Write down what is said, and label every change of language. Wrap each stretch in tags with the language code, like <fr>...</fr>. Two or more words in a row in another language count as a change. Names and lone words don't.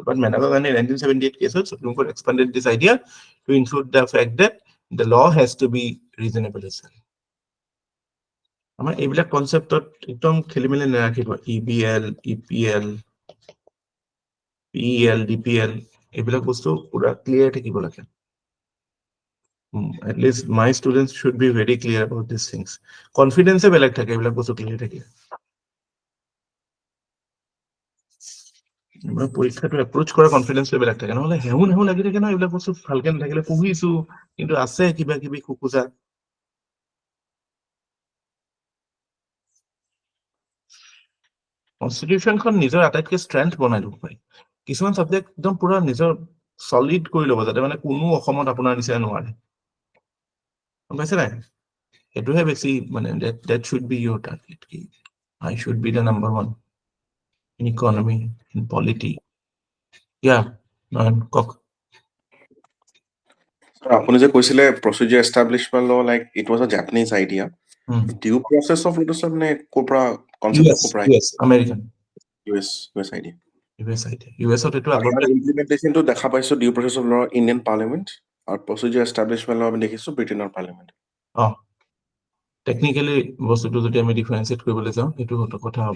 <en>But Maneka Gandhi 1978 caseত Supreme Court expanded this idea to include the fact that the law has to be reasonable as well।</en> <as>আমাৰ এইবিলাক কনচেপ্টত একদম খেলি মেলি নাৰাখিব।</as> <en>EBL, EPL, PEL, DPL,</en> <as>এইবিলাক বস্তু পুৰা ক্লিয়াৰ থাকিব লাগে।</as> <en>At least my students should be very clear about these things.</en> <as>Confidence বেলেগ থাকে এইবিলাক বস্তু ক্লিয়াৰ থাকে। পৰীক্ষাটো এপ্ৰোচ কৰা কনফিডেন্সটো বেলেগ থাকে, নহ'লে হেহু লাগি থাকে ন, এইবিলাক বস্তু ভালকে নাথাকিলে পঢ়িছো কিন্তু আছে কিবা কিবি খোকোজা। কনষ্টিটিউশ্যনখন নিজৰ আটাইতকৈ ষ্ট্ৰেংথ বনাই ল'ব পাৰি। কিছুমান চাবজেক্ট একদম পুৰা নিজৰ চলিড কৰি ল'ব, যাতে মানে কোনো অসমত আপোনাৰ নিচিনা নোৱাৰে, গম পাইছে নাই? সেইটোহে বেছি মানে</as> <en>that should be your target. I should be the number one in economy, in polity. Yeah,</en> <as>কওক। আপুনি যে কৈছিলে</as> <en>procedure establishment law like it was a Japanese idea, ডিউ প্ৰচেছ অফ লটো</en> <as>সব নে ক'ৰ পৰা কনচেপ্ট ক'ৰ পৰা</as> <en>US আমেৰিকান US idea.</en> <as>ইউএছত এইটো আগৰ আমাৰ ইমপ্লিমেণ্টেশ্যনটো দেখা পাইছো</as> <en>due process of law Indian Parliament,</en> <as>আৰু</as> <en>procedure establishment law</en> <as>আমি দেখিছো ব্ৰিটেইনৰ পাৰ্লিয়ামেণ্ট। টেকনিকেলি বস্তুটো যদি আমি ডিফাৰেঞ্চিয়েট কৰিবলৈ যাওঁ সেইটো কথা হ'ব।</as>